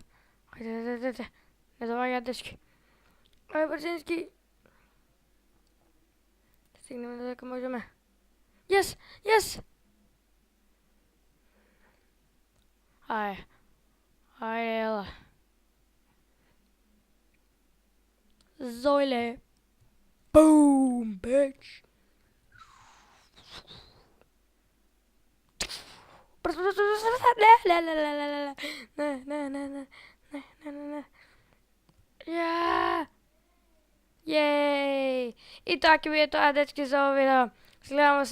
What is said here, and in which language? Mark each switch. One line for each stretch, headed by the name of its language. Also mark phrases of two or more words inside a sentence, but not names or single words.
Macedonian: Ајде. Не доваѓаат дечки. Ајде брзински. Стигнеме додека можеме. Yes! Ајде, ела. Zoile.
English: Boom, bitch.
Macedonian: Не. Jej! И така ќе биде тоа, дечки, за ово видео.